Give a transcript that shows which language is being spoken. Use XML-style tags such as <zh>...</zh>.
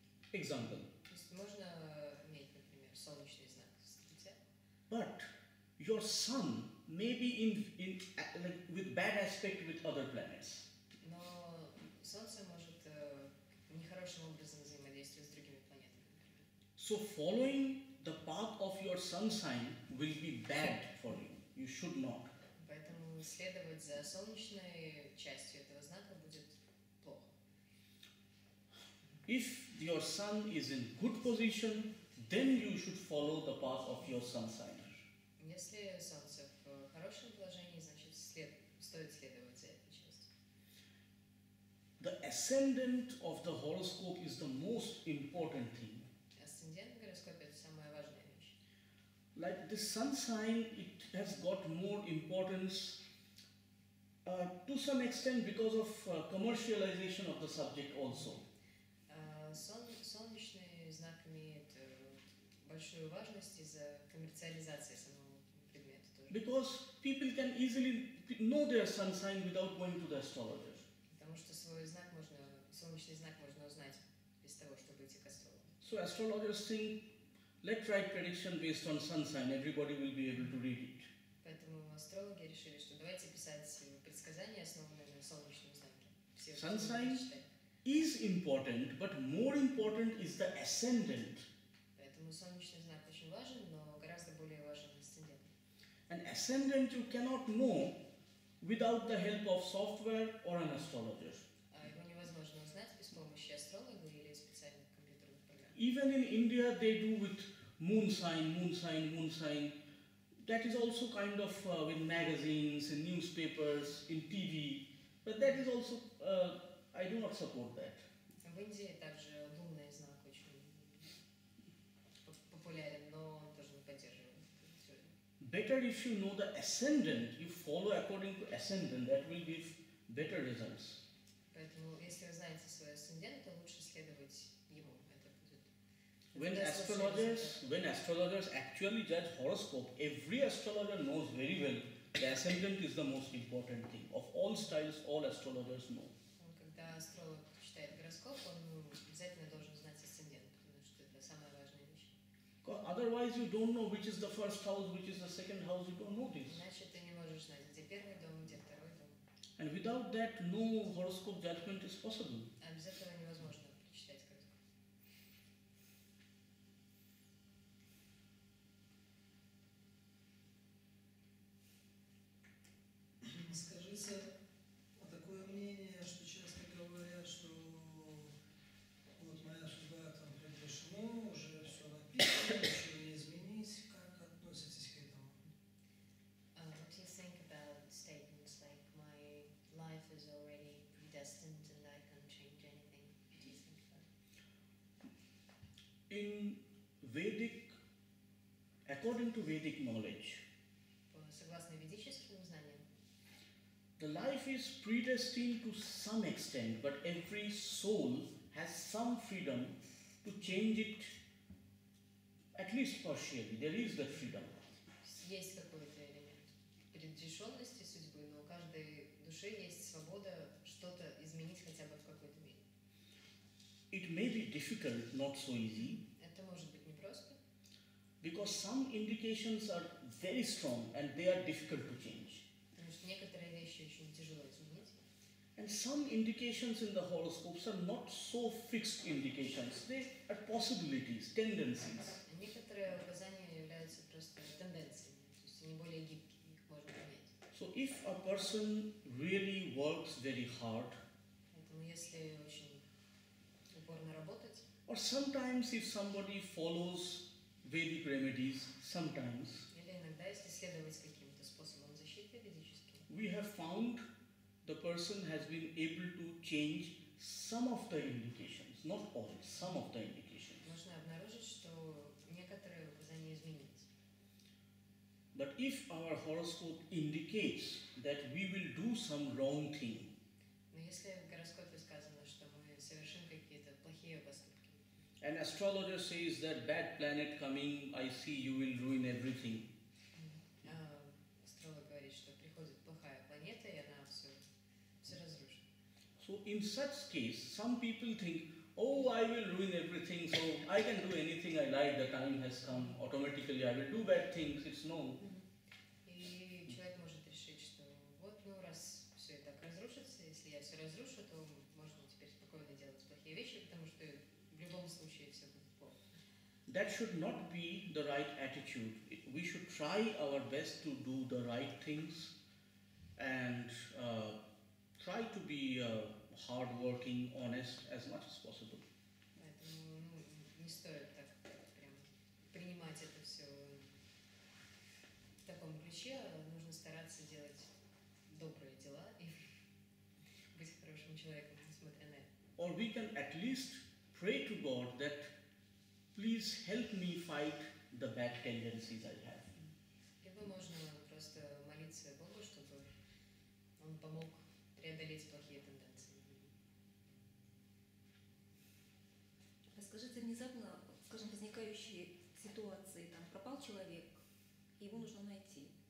<en>Example.</en> <ru>То есть можно иметь, например, солнечный знак Стрельца,</ru> <en>But your sun may be like with bad aspect with other planets.</en> <ru>но Солнце может нехорошим образом взаимодействовать с другими планетами, например.</ru> <en>So following the path of your sun sign will be bad for you. You should not.</en> <ru>Поэтому следовать за солнечной частью этого знака будет плохо.</ru> <en>If your sun is in good position, then you should follow the path of your sun sign.</en> <ru>Если Солнце в хорошем положении, значит стоит следовать за этой частью.</ru> <en>The ascendant of the horoscope is the most important thing.</en> <ru>Асцендент в гороскопе – это самая важная вещь.</ru> <en>Like the sun sign, it has got more importance to some extent because of commercialization of the subject also.</en> <ru>Солнечный знак имеет большую важность из-за коммерциализации самого предмета тоже.</ru> <en>Because people can easily know their sun sign without going to the astrologer.</en> <ru>Потому что свой знак солнечный знак можно узнать без того, чтобы идти к астрологу.</ru> <en>So astrologers think, let's write prediction based on sun sign, everybody will be able to read it.</en> <ru>Поэтому астрологи решили, что давайте писать предсказания, основанные на солнечном знаке. Все</ru> <en>Sun sign</en> <ru>будут читать.</ru> <en>is important, but more important is the ascendant.</en> <ru>Поэтому солнечный знак очень важен, но гораздо более важен асцендент.</ru> <en>An ascendant you cannot know without the help of software or an astrologer.</en> <ru>Его невозможно узнать без помощи астролога или специальных компьютерных программ.</ru> <en>Even in India they do with moon sign, moon sign, moon sign. That is also kind of in magazines, in newspapers, in TV. But that is also, I do not support that.</en> <ru>В Индии также лунный знак очень популярен, но он тоже не поддерживает эту теорию.</ru> <en>Better if you know the ascendant, you follow according to ascendant, that will give better results.</en> <ru>Поэтому, если вы знаете свой асцендент, то лучше следовать ему. Это будет.</ru> <en>When astrologers actually judge horoscope, every astrologer knows very well the ascendant is the most important thing. Of all styles, all astrologers know.</en> <ru>Когда астролог читает гороскоп, он обязательно должен знать асцендент, потому что это самая важная вещь.</ru> <en>Otherwise, you don't know which is the first house, which is the second house. You don't know this.</en> <ru>Иначе ты не можешь знать, где первый дом, где второй дом.</ru> <en>And without that, no horoscope judgment is possible.</en> <ru>А без этого невозможно прочитать гороскоп. Скажите, такое мнение, что часто говорят, что вот моя судьба там предрешена, уже все написано, ничего не изменить. Как относитесь к этому?</ru> <en>What do you think about statements like my life is already predestined and I can't change anything? What do you think about it? In Vedic, according to Vedic knowledge,</en> <ru>Согласно ведическим знаниям,</ru> <en>the life is predestined to some extent, but every soul has some freedom to change it, at least partially. There is that freedom.</en> <ru>есть какой-то элемент предрешенности судьбы, но у каждой души есть свобода что-то изменить хотя бы в какой-то мере.</ru> <en>It may be difficult, not so easy,</en> <ru>Это может быть непросто,</ru> <en>because some indications are very strong and they are difficult to change.</en> <ru>потому что некоторые вещи очень тяжело изменить.</ru> <en>And some indications in the horoscopes are not so fixed indications. They are possibilities, tendencies.</en> <ru>А некоторые указания являются просто тенденциями, то есть они более гибкие, их можно менять.</ru> <en>So if a person really works very hard,</en> <ru>Поэтому если очень упорно работать,</ru> <en>or sometimes if somebody follows Vedic remedies, sometimes,</en> <ru>или иногда если следовать каким-то способам защиты ведическим,</ru> <en>we have found the person has been able to change some of the indications, not all, some of the indications.</en> <ru>можно обнаружить, что некоторые указания изменились.</ru> <en>But if our horoscope indicates that we will do some wrong thing,</en> <ru>Но если в гороскопе сказано, что мы совершим какие-то плохие поступки,</ru> <en>an astrologer says that bad planet coming, I see you will ruin everything.</en> <ru>астролог говорит, что приходит плохая планета, и она все разрушит.</ru> <en>So in such case, some people think, oh, I will ruin everything, so I can do anything I like, the time has come, automatically I will do bad things, it's known.</en> <ru>И человек может решить, что вот, ну, раз все и так разрушится, если я все разрушу, то можно теперь спокойно делать плохие вещи, потому что в любом случае все будет плохо.</ru> <en>That should not be the right attitude. We should try our best to do the right things and try to be hardworking, honest as much as possible.</en> <ru>Поэтому не стоит так прям воспринимать это все в таком ключе, нужно стараться делать добрые дела и быть хорошим человеком, несмотря на это.</ru> <en>Or we can at least pray to God that please help me fight the bad tendencies I have.</en> <ru>Либо можно просто молиться Богу, чтобы Он помог преодолеть плохие тенденции. Расскажите внезапно, скажем, возникающие ситуации, там пропал человек, и его нужно найти.</ru>